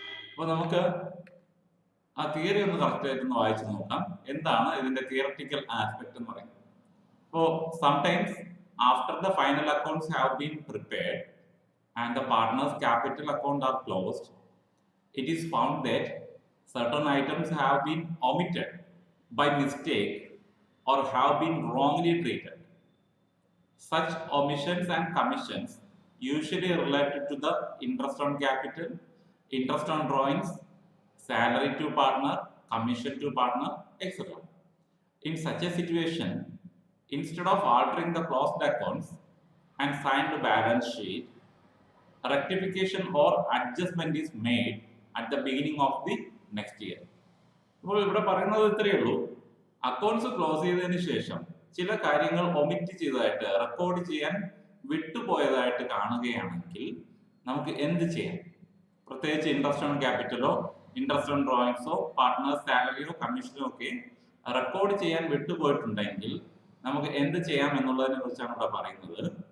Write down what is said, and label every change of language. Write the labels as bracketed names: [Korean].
[Malayalam] അപ്പോൾ നമുക്ക് ആ തിയറി ഒന്ന് കറക്റ്റ് ആയിട്ട് ഒന്ന് വായിച്ചു നോക്കാം. എന്താണ് ഇതിന്റെ തിയററ്റിക്കൽ ആസ്പെക്ട് എന്ന് പറയുന്നത്? [English] അപ്പോൾ sometimes after the final accounts have been prepared and the partner's capital account are closed, it is found that certain items have been omitted by mistake or have been wrongly treated. Such omissions and commissions usually related to the interest on capital, interest on drawings, salary to partner, commission to partner, etc. In such a situation, instead of altering the closed accounts and signed balance sheet, rectification or adjustment is made at the beginning of the next year. [Malayalam] ഇപ്പോൾ ഇവിടെ പറയുന്നത് ഇത്രയേ ഉള്ളൂ. Accounts close ചെയ്തതിന് ശേഷം ചില കാര്യങ്ങൾ omit ചെയ്തതായിട്ട്, റെക്കോർഡ് ചെയ്യാൻ വിട്ടുപോയതായിട്ട് കാണുകയാണെങ്കിൽ നമുക്ക് എന്ത് ചെയ്യാം? പ്രത്യേകിച്ച് interest on ക്യാപിറ്റലോ interest on ഡ്രോയിങ്സോ partners സാലറിയോ കമ്മീഷനോ ഒക്കെ റെക്കോർഡ് ചെയ്യാൻ വിട്ടുപോയിട്ടുണ്ടെങ്കിൽ നമുക്ക് എന്ത് ചെയ്യാം എന്നുള്ളതിനെ കുറിച്ചാണ് ഇവിടെ പറയുന്നത്.